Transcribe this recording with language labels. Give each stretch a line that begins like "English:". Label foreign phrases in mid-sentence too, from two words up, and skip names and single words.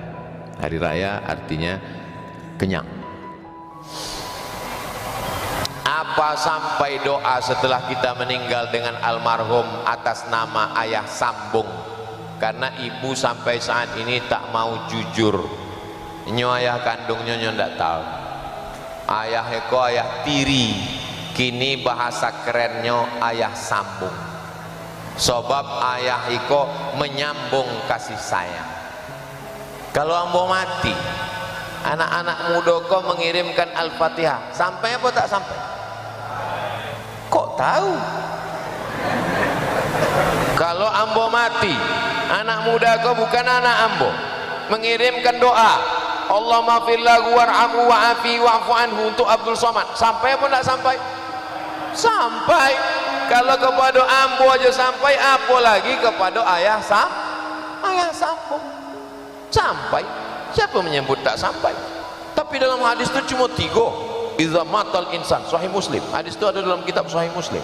Indonesian: Hari raya artinya kenyang. Apa sampai doa setelah kita meninggal dengan almarhum atas nama ayah sambung? Karena ibu sampai saat ini tak mau jujur.
Minangkabau: Nyo ayah kandungnya nyo ndak tahu. Ayah eko ayah tiri.
Indonesian: Kini bahasa kerennya ayah sambung. Sebab ayah eko menyambung kasih sayang. Kalau ambo mati, anak-anak muda kau mengirimkan Al-Fatihah, sampai apa tak sampai? Kok tahu? Kalau ambo mati, anak muda kau bukan anak ambo, mengirimkan doa,
Arabic: اللهم اغفر له وارحمه وعافه واعف عنه
Indonesian: untuk Abdul Somad, sampai apa tak sampai? Sampai. Kalau kepada ambo aja sampai, apa lagi kepada ayah sambung? Sampai. Siapa menyebut tak sampai? Tapi dalam hadis itu cuma 3.
Arabic: إذا مات الإنسان,
Indonesian: Sahih Muslim. Hadis itu ada dalam kitab Sahih Muslim.